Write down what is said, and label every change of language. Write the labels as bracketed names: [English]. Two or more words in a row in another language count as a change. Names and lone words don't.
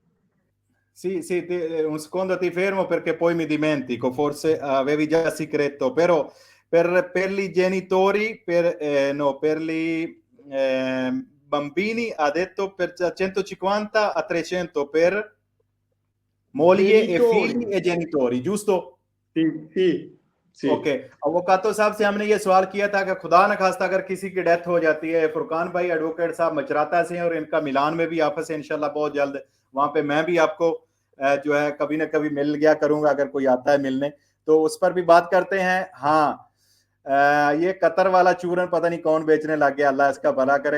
[Italian] Sì, sì, un secondo ti fermo perché poi mi dimentico, forse avevi già segreto, però per i genitori, no, per i bambini ha detto per 150 a 300 per moglie e Genitori, figli e genitori, giusto? sì, sì, ओके, sì, [Urdu] اووکاتو صاحب سے ہم نے یہ سوال کیا تھا کہ خدا نہ خواستہ اگر کسی کی ڈیتھ ہو جاتی ہے، فرقان بھائی ایڈووکیٹ صاحب مچراتا سے ہیں اور ان کا میلان میں بھی آپس سے [Arabic] إن شاء الله [Urdu] بہت جلد، وہاں پہ میں بھی آپ کو جو ہے کبھی نہ کبھی مل گیا کروں گا اگر کوئی آتا ہے ملنے، تو اس پر بھی بات کرتے ہیں. ہاں، یہ قطر والا چورن پتا نہیں کون بیچنے لگ گیا، اللہ اس کا بھلا کرے.